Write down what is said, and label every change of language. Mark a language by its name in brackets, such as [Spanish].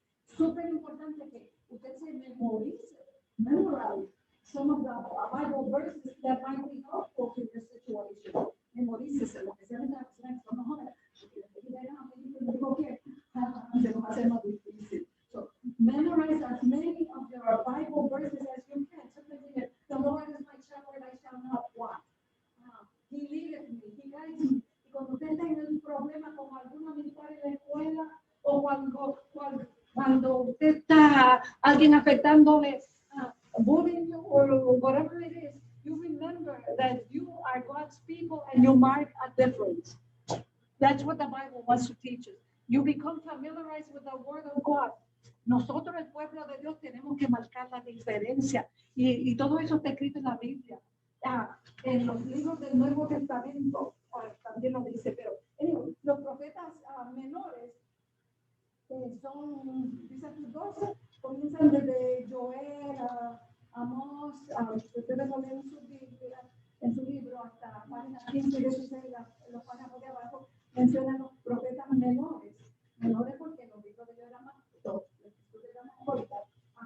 [Spanish] Súper importante que usted se memorice, [English] memorize some of the Bible verses that might be helpful to your situation. [Spanish] Memorícese lo que sea de la persona que no joda, porque después de ahí no digo que se nos hace más difícil. [English] So memorize as many of your Bible verses as you can. The Lord is my shepherd, I shall not want. He leadeth me, he guides me. [Spanish] Y cuando usted tenga un problema con alguna militar en la escuela o cuando usted está alguien afectándole, [English] bullying you or whatever it is, you remember that you are God's people and you mark a difference. That's what the Bible wants to teach us. You become familiarized with the Word of God. [Spanish] Nosotros, el pueblo de Dios, tenemos que marcar la diferencia. Y todo eso está escrito en la Biblia. En los libros del Nuevo Testamento también lo dice, pero anyway, los profetas menores son, dice aquí 12, comienzan desde Joel, Amós, ustedes lo leen en su libro hasta páginas 15 y 16, los párrafos de abajo, mencionan los profetas menores porque los libros de Joel eran más cortos.